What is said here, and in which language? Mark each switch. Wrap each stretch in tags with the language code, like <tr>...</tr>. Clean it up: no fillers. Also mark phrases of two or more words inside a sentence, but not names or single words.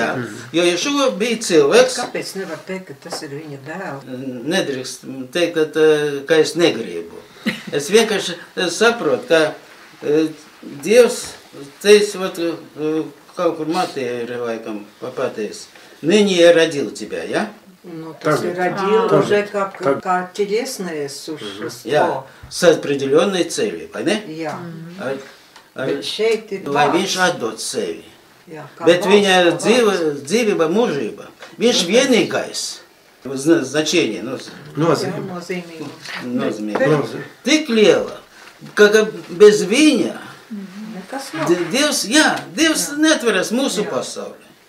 <lv>Jo Ješua bija cilvēks. Kāpēc nevar teikt, ka tas ir viņa dēls? Nedrīkst teikt, ka es negribu. Es vienkārši saprotu, ka Dievs teica, kaut kur Mateja ir laikam pateicis,</lv> <ru>Ныне я родил тебя, ja? Ну,</ru> <lv>tas ir</lv> <ru>родил уже как телесное существо. Jā, с определенной целью,</ru> <lv>vai ne? Jā. Bet šeit ir lai viņš atdod sevi. Jā, Bet viņa dzīvība, mūžība, viņš vienīgais значение, nozīmība. Tik liela, ka bez viņa Dievs netveras mūsu pasauli.</lv>